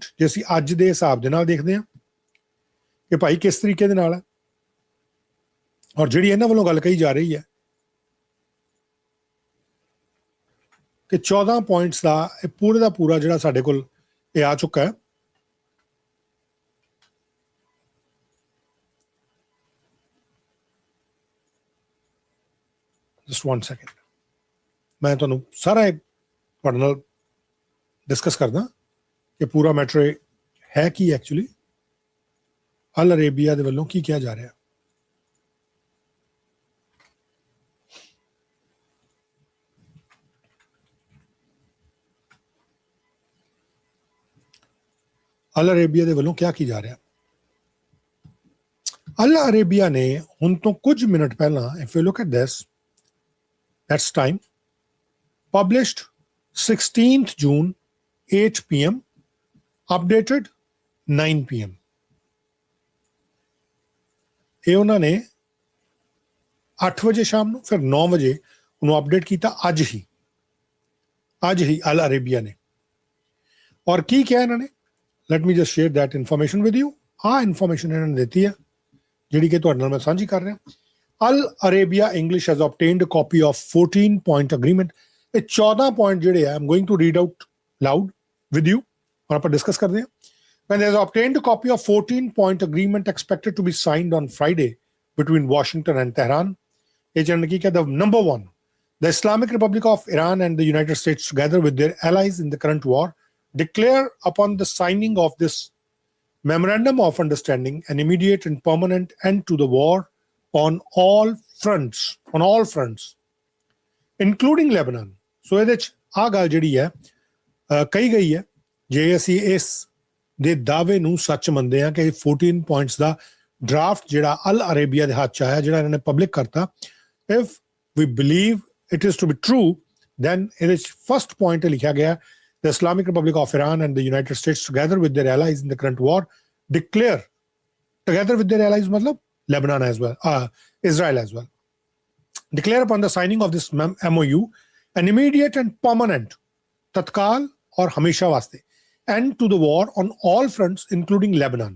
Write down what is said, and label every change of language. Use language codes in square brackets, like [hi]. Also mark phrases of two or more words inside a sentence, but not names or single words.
[pa] ਜੇ ਅਸੀਂ ਅੱਜ ਦੇ ਹਿਸਾਬ ਦੇ ਨਾਲ ਦੇਖਦੇ ਹਾਂ ਕਿ ਭਾਈ ਕਿਸ ਤਰੀਕੇ ਦੇ ਨਾਲ ਹੈ, ਔਰ ਜਿਹੜੀ ਇਹਨਾਂ ਵੱਲੋਂ ਗੱਲ ਕਹੀ ਜਾ ਰਹੀ ਹੈ ਕਿ 14 ਪੁਆਇੰਟਸ ਦਾ ਇਹ ਪੂਰੇ ਦਾ ਪੂਰਾ ਜਿਹੜਾ ਸਾਡੇ ਕੋਲ ਇਹ ਆ ਚੁੱਕਾ ਹੈ। [en] Just one second. [pa] ਮੈਂ ਤੁਹਾਨੂੰ ਸਾਰਾ ਤੁਹਾਡੇ ਨਾਲ ਡਿਸਕਸ ਕਰਦਾ ਕਿ ਪੂਰਾ ਮੈਟਰ ਹੈ ਕੀ ਐਕਚੁਅਲੀ ਅਲ ਅਰੇਬੀਆ ਦੇ ਵੱਲੋਂ ਕੀ ਕਿਹਾ ਜਾ ਰਿਹਾ। ਅਲ ਅਰੇਬੀਆ ਦੇ ਵੱਲੋਂ ਕਿਹਾ ਕੀ ਜਾ ਰਿਹਾ। ਅਲ ਅਰੇਬੀਆ ਨੇ ਹੁਣ ਤੋਂ ਕੁਝ ਮਿੰਟ ਪਹਿਲਾਂ, [en] if you look at this, that's time, published 16th June 8 p.m, updated 9 p.m. [pa] ਇਹ ਉਹਨਾਂ ਨੇ 8 ਵਜੇ ਸ਼ਾਮ ਨੂੰ, ਫਿਰ 9 ਵਜੇ ਉਹਨੂੰ ਅਪਡੇਟ ਕੀਤਾ ਅੱਜ ਹੀ ਅਲ ਅਰੇਬੀਆ ਨੇ। ਔਰ ਕੀ ਕਿਹਾ ਇਹਨਾਂ ਨੇ, [en] let me just share that information with you. [pa] ਆਹ ਇਨਫੋਰਮੇਸ਼ਨ ਇਹਨਾਂ ਨੇ ਦਿੱਤੀ ਹੈ ਜਿਹੜੀ ਕਿ ਤੁਹਾਡੇ ਨਾਲ ਮੈਂ ਸਾਂਝੀ ਕਰ ਰਿਹਾ। [en] Al Arabia English has obtained a copy of 14-point agreement. [pa] ਇਹ 14 point ਜਿਹੜੇ ਆ, [en] I'm going to read out loud with you [pa] ਔਰ ਆਪਾਂ ਡਿਸਕਸ ਕਰਦੇ ਹਾਂ। [en] When they have obtained a copy of 14-point agreement expected to be signed on Friday between Washington and Tehran. [pa] ਇਹ ਜਾਣ ਕੀ ਕਹਿੰਦਾ, [en] number one, the Islamic Republic of Iran and the United States together with their allies in the current war declare upon the signing of this memorandum of understanding an immediate and permanent end to the war on all fronts, including Lebanon. [pa] So ਇਹਦੇ 'ਚ ਆਹ ਗੱਲ ਜਿਹੜੀ ਹੈ ਕਹੀ ਗਈ ਹੈ, ਜੇ ਅਸੀਂ ਇਸ ਦੇ ਦਾਅਵੇ ਨੂੰ ਸੱਚ ਮੰਨਦੇ ਹਾਂ ਕਿ 14 ਪੁਆਇੰਟਸ ਦਾ ਡਰਾਫਟ ਜਿਹੜਾ ਅਲ ਅਰੇਬੀਆ ਦੇ ਹੱਥ 'ਚ ਆਇਆ, ਜਿਹੜਾ ਇਹਨਾਂ ਨੇ ਪਬਲਿਕ ਕਰਤਾ, [en] if we believe it is to be true, then ਇਹਦੇ first point [pa] ਲਿਖਿਆ ਗਿਆ [en] the Islamic Republic of Iran and the United States together with their allies in the current war declare together with their allies matlab Lebanon as well, Israel as well, declare upon the signing of this MOU an immediate and permanent [pa] ਤਤਕਾਲ ਔਰ ਹਮੇਸ਼ਾ ਵਾਸਤੇ [en] end to the war on all fronts including Lebanon.